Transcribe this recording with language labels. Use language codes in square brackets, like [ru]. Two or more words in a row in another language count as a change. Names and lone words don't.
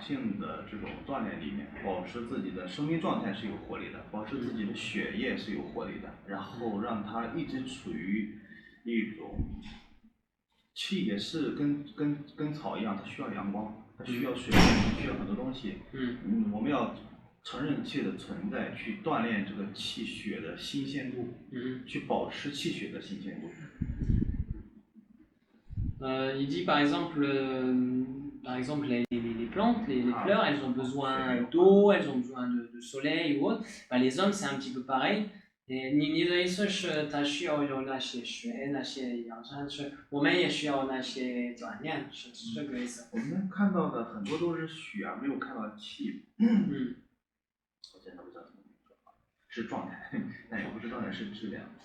[zh] 性的这种锻炼里面，保持自己的生命状态是有活力的，保持自己的血液是有活力的，然后让它一直处于一种，气也是跟草一样，它需要阳光，它需要水分，需要很多东西。我们要承认气的存在，去锻炼这个气血的新鲜度，去保持气血的新鲜度。 [fr] Il dit par exemple, les plantes, les fleurs, elles ont besoin d'eau, elles ont besoin de soleil ou autre. Bah, les hommes, c'est un petit peu pareil. [zh] 你的意思是，他需要有那些水，那些养生是，我们也需要那些锻炼，是这个意思。我们看到的很多都是血，没有看到气。我真的不知道怎么说，是状态，但也不是状态，是质量。